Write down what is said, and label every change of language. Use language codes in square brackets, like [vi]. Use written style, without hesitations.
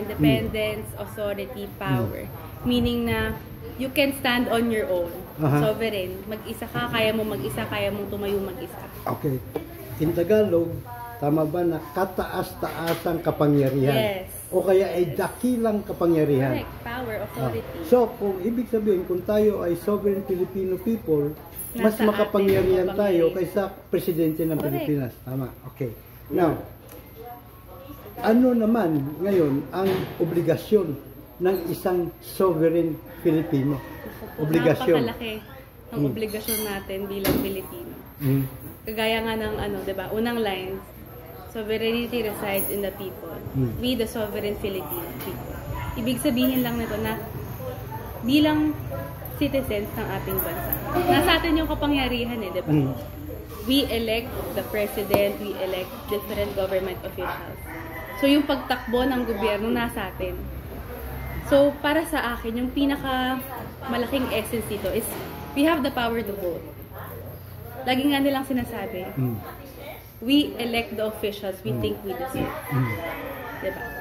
[en] Independence, authority, power. Meaning na, you can stand on your own. Sovereign. [tl] Mag-isa ka, kaya mo mag-isa, kaya mong tumayo mag-isa. Okay. [en] In Tagalog, [tl] tama ba na kataas-taasang kapangyarihan? [en] Yes. [tl] O kaya ay dakilang kapangyarihan? [en] Correct. Power, authority. [tl] So, kung ibig sabihin, kung tayo ay sovereign Filipino people, mas makapangyarihan tayo kaysa presidente ng Pilipinas. Tama. Okay. Now, ano naman ngayon ang obligasyon ng isang sovereign Filipino? Obligasyon. Napakalaki ng obligasyon natin bilang Pilipino. Kagaya nga ng diba? [en] Unang lines, sovereignty resides in the people. We, the sovereign Filipino people. [tl] Ibig sabihin lang nito na bilang citizens ng ating bansa, nasa atin yung kapangyarihan eh, diba? [en] We elect the president, we elect different government officials. [tl] So yung pagtakbo ng gobyerno nasa atin. [en] So, [tl] para sa akin, yung pinaka malaking [en] essence dito is we have the power to vote. [tl] Lagi nga nilang sinasabi, [en] we elect the officials we think we deserve. Diba?